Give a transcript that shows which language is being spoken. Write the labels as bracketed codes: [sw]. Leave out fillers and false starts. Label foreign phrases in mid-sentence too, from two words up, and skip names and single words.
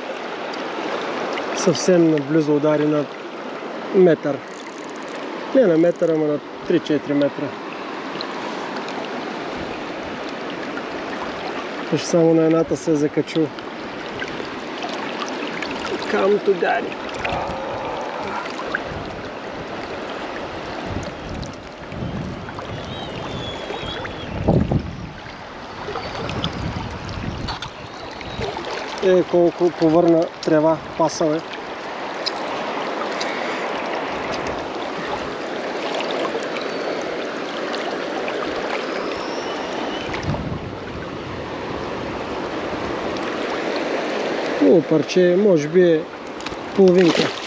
[bg] Съвсем наблизо удари на метър. Не на метър, ама на 3-4 метра. Виж, само на едната се е закачил. [en] Come to daddy. [bg] Колко повърна трева пасаве. Хубаво парче, може би е половинка.